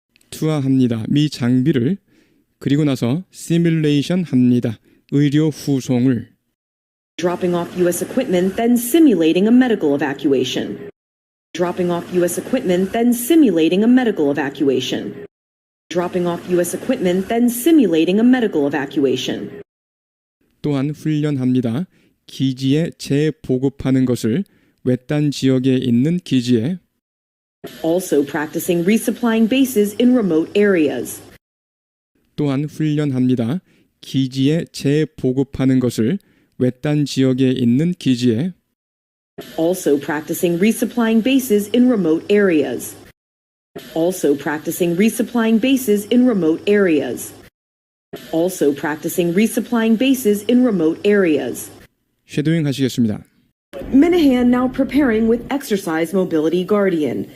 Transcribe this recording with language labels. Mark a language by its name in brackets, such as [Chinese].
[Korean] 투하합니다. 미 장비를 그리고 나서 시뮬레이션 합니다. 의료 후송을 [English] Dropping off U.S. equipment, then simulating a medical evacuation. Dropping off U.S. equipment, then simulating a medical evacuation. Dropping off U.S. equipment, then simulating a medical evacuation. [Korean] 또한 훈련합니다. 기지에 재보급하는 것을 외딴 지역에 있는 기지에 [English] Also practicing resupplying bases in remote areas. [Korean] 또한 훈련합니다. 기지에 재보급하는 것을 외딴 지역에 있는 기지에 [English] Also practicing resupplying bases in remote areas. Also practicing resupplying bases in remote areas. Also practicing resupplying bases in remote areas. [Korean] 쉐도잉 하시겠습니다. [English] Minahan now preparing with exercise mobility Guardian.